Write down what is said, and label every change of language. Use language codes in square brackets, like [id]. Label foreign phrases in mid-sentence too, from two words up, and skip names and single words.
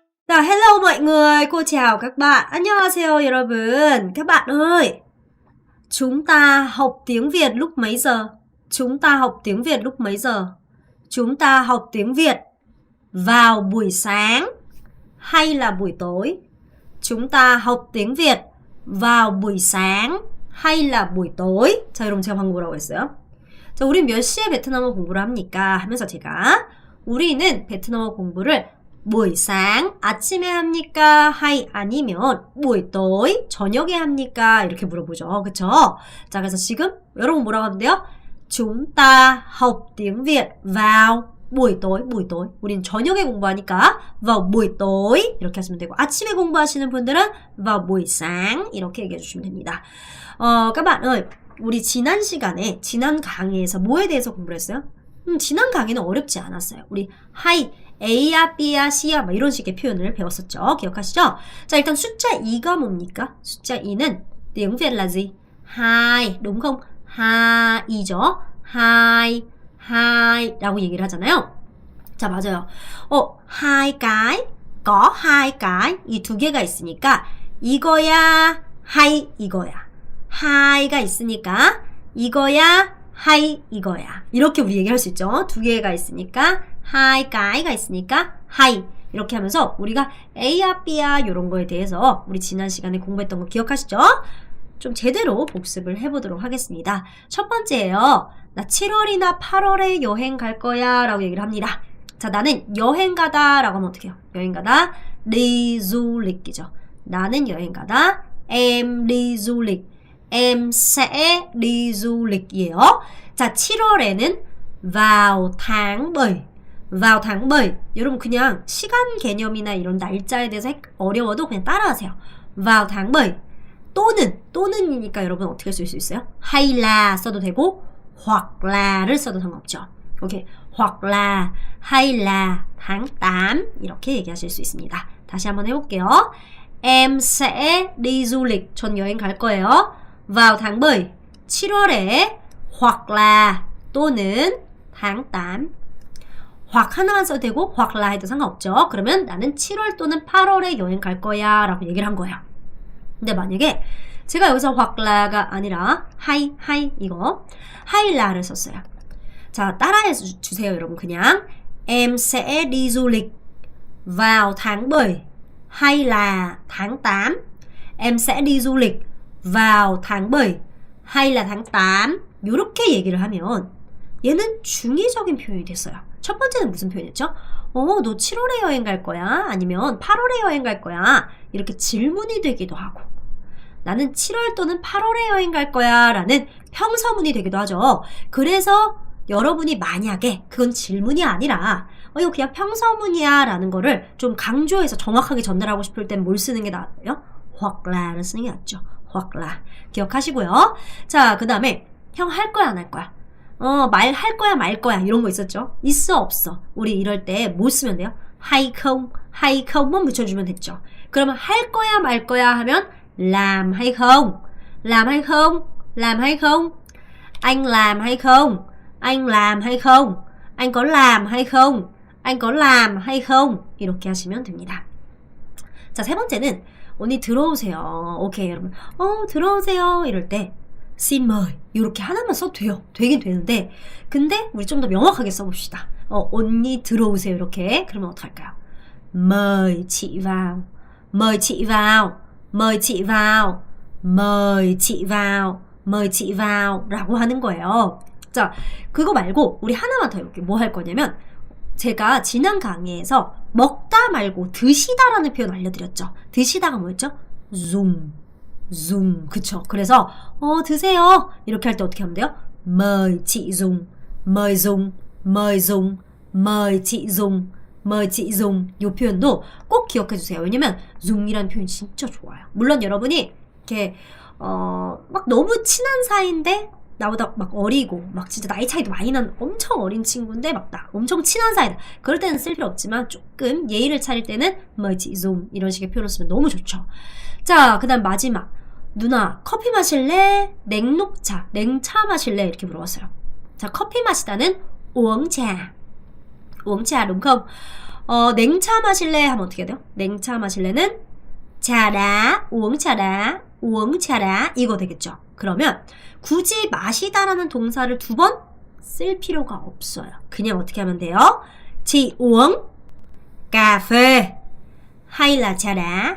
[vi] Rồi, hello mọi người, cô chào các bạn. [ko] 안녕하세요 여러분. [vi] Các bạn ơi, chúng ta học tiếng Việt lúc mấy giờ? Chúng ta học tiếng Việt lúc mấy giờ? Chúng ta học tiếng Việt vào buổi sáng hay là buổi tối? chúng ta học tiếng Việt vào buổi sáng hay là buổi tối? [ko] 자, 여러분 제가 방금 뭐라고 했어요? 자, 우린 몇 시에 베트남어 공부를 합니까? 하면서 제가 우리는 베트남어 공부를 [vi] buổi sáng [ko] 아침에 합니까? hay 아니면 [vi] buổi tối [ko] 저녁에 합니까? 이렇게 물어보죠. 그쵸? 자, 그래서 지금 여러분 뭐라고 하면 돼요? [vi] chúng ta học tiếng Việt vào buổi tối. [ko] 우린 저녁에 공부하니까 [vi] vào buổi tối [ko] 이렇게 하시면 되고, 아침에 공부하시는 분들은 [vi] vào buổi sáng [ko] 이렇게 얘기해 주시면 됩니다. [vi] các bạn ơi, [ko] 우리 지난 시간에 지난 강의에서 뭐에 대해서 공부를 했어요? 지난 강의는 어렵지 않았어요. 우리 hay, A야, B야, C야 막 이런 식의 표현을 배웠었죠. 기억하시죠? 자, 일단 숫자 2가 뭡니까? 숫자 2는 [vi] tiếng Việt là gì? 2, đúng không? [ko] 2이죠. 2 라고 얘기를 하잖아요. 자, 맞아요. [vi] hai cái, có hai cái, [ko] 이 두 개가 있으니까 이거야, hay 이거야. 하이가 있으니까 이거야, hay 이거야. 이렇게 우리 얘기할 수 있죠. 두 개가 있으니까 [vi] hai cái [ko] 가 있으니까 hay. 이렇게 하면서 우리가 A야, B야 이런 거에 대해서 우리 지난 시간에 공부했던 거 기억하시죠? 좀 제대로 복습을 해보도록 하겠습니다. 첫 번째예요. 나 7월이나 8월에 여행 갈 거야 라고 얘기를 합니다. 자, 나는 여행 가다 라고 하면 어떻게 해요? 여행 가다 [vi] đi du lịch [ko] 이죠. 나는 여행 가다 [vi] em đi du lịch. em sẽ đi du lịch [ko] 이에요. 자, 7월에는 [vi] vào tháng 7. vào tháng 7. [ko] 여러분 그냥 시간 개념이나 이런 날짜에 대해서 어려워도 그냥 따라하세요. [vi] vào tháng 7. [ko] 또는이니까 여러분 어떻게 쓸 수 있어요? [vi] hay là [ko] 써도 되고 [vi] hoặc la [ko] 를 써도 상관없죠. 오케이. [vi] hoặc là, hay là tháng 8 [ko] 이렇게 얘기하실 수 있습니다. 다시 한번 해볼게요. [vi] em sẽ đi du lịch. [ko] 전 여행 갈 거예요. [vi] vào tháng 7. 7월에 hoặc là 또는 tháng 8. [ko] hoặc 하나만 써도 되고 [vi] hoặc là [ko] 해도 상관없죠. 그러면 나는 7월 또는 8월에 여행 갈 거야 라고 얘기를 한 거예요. 근데 만약에 제가 여기서 [vi] hoặc la [ko] 가 아니라 hay 이거 [vi] hay la [ko] 를 썼어요. 자, 따라해 주세요 여러분. [vi] 그냥 em sẽ đi du lịch vào tháng 7 hay là tháng 8. em sẽ đi du lịch vào tháng 7 hay là tháng 8. [ko] 이렇게 얘기를 하면 얘는 중의적인 표현이 됐어요. 첫 번째는 무슨 표현이었죠? 너 7월에 여행 갈 거야? 아니면 8월에 여행 갈 거야? 이렇게 질문이 되기도 하고, 나는 7월 또는 8월에 여행 갈 거야 라는 평서문이 되기도 하죠. 그래서 여러분이 만약에 그건 질문이 아니라 이거 그냥 평서문이야 라는 거를 좀 강조해서 정확하게 전달하고 싶을 땐 뭘 쓰는 게 나아요? [vi] hoặc la [ko] 를 쓰는 게 낫죠. [vi] hoặc là. [ko] 기억하시고요. 자, 그 다음에 형 할 거야 안 할 거야? 말 할 거야 말 거야 이런 거 있었죠. 있어 없어. 우리 이럴 때 뭐 쓰면 돼요? [vi] hay không, [ko] 만 붙여주면 됐죠. 그러면 할 거야 말 거야 하면 [vi] làm hay không? làm hay không? làm hay không? anh làm hay không? anh làm hay không? anh có làm hay không? anh có làm hay không? [ko] 이렇게 하시면 됩니다. 자, 세 번째는 언니 들어오세요. 오케이 여러분. 들어오세요 이럴 때 [vi] xin mời [ko] 이렇게 하나만 써도 돼요. 되긴 되는데, 근데 우리 좀 더 명확하게 써봅시다. 언니 들어오세요 이렇게. 그러면 어떡할까요? [vi] mời chị vào. mời chị vào. mời chị vào. mời chị vào. mời chị vào [ko] 라고 하는 거예요. 자, 그거 말고 우리 하나만 더 해볼게요. 뭐 할 거냐면, 제가 지난 강의에서 먹다 말고 드시다 라는 표현 알려드렸죠. 드시다가 뭐였죠? dùng. 그쵸? 그래서 드세요 이렇게 할 때 어떻게 하면 돼요? [vi] mời chị dùng. mời dùng. mời dùng. mời chị dùng. mời chị dùng. [ko] 이 표현도 꼭 기억해 주세요. 왜냐면 dùng 이라는 표현이 진짜 좋아요. 물론 여러분이 이렇게 막 너무 친한 사이인데 나보다 막 어리고 막 진짜 나이 차이도 많이 난 엄청 어린 친구인데 막 나 엄청 친한 사이다. 그럴 때는 쓸 필요 없지만 조금 예의를 차릴 때는 [vi] mời chị dùng [ko] 이런 식의 표현을 쓰면 너무 좋죠. 자, 그 다음 마지막. 누나 커피 마실래? 냉녹차, 냉차 마실래? 이렇게 물어봤어요. 자, 커피 마시다는 [vi] uống trà. uống trà đúng không? [ko] 냉차 마실래 하면 어떻게 돼요? 냉차 마실래는 차라, 우엉차라, 우엉차라 이거 되겠죠. 그러면 굳이 마시다라는 동사를 2번 쓸 필요가 없어요. 그냥 어떻게 하면 돼요? [vi] Chị uống cà phê hay là trà đá?